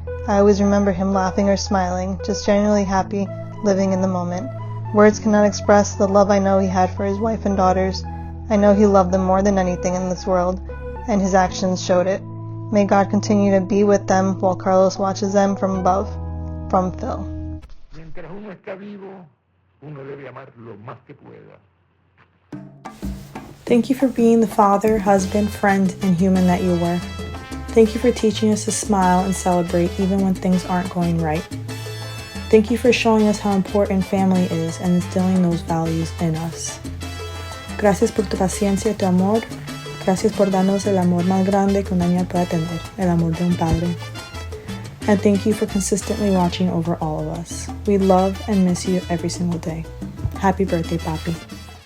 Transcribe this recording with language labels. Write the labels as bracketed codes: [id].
[en] I always remember him laughing or smiling, just genuinely happy, living in the moment. Words cannot express the love I know he had for his wife and daughters. I know he loved them more than anything in this world, and his actions showed it. May God continue to be with them while Carlos watches them from above. From Phil. [es] Mientras uno está vivo, uno debe amar lo más que pueda. [en] Thank you for being the father, husband, friend, and human that you were. Thank you for teaching us to smile and celebrate even when things aren't going right. Thank you for showing us how important family is and instilling those values in us. [es] Gracias por tu paciencia y tu amor. Gracias por darnos el amor más grande que una niña pueda tener, el amor de un padre. [en] And thank you for consistently watching over all of us. We love and miss you every single day. Happy birthday, Papi.